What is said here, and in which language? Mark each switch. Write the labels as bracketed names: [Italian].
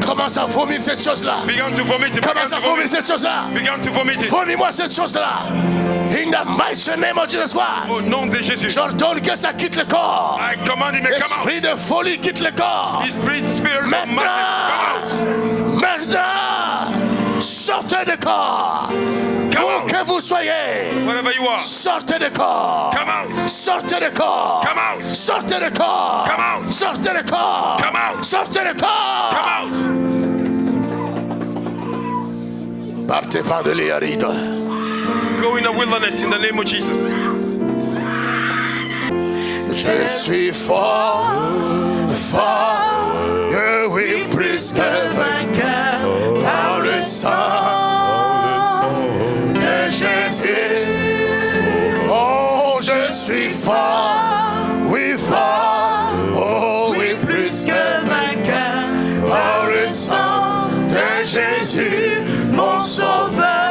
[French] Commence à vomir cette chose-là. [English] Begin to vomit it. [French] Commence à vomir cette chose-là. [English] Begin to vomit it. [French] Vomis-moi cette chose-là. [English] In the mighty name of Jesus Christ. [French] Au nom de Jésus. J'ordonne que ça quitte le corps. [English] I command him to come out. [French] Esprit de folie quitte le corps. [English] Spirit of madness, come [French] Maintenant, sortez de corps. Où que vous soyez, [English] out. Wherever you are. [French] sortez de corps. [English] Come out. [French] Sortez de corps. [English] Come out. [French] Sortez de corps. [English] Come out. [French] Sortez de corps. [English] Come out. [French] Sortez de corps. [English] Come out. [French] Partez par de l'Iaride. [English] Go in the wilderness in the name of Jesus. [French] Je suis fort, fort, je oui plus que vainqueur par le sang de Jésus. Oh, je suis fort, oui fort, oh oui plus que vainqueur par le sang de Jésus, mon sauveur.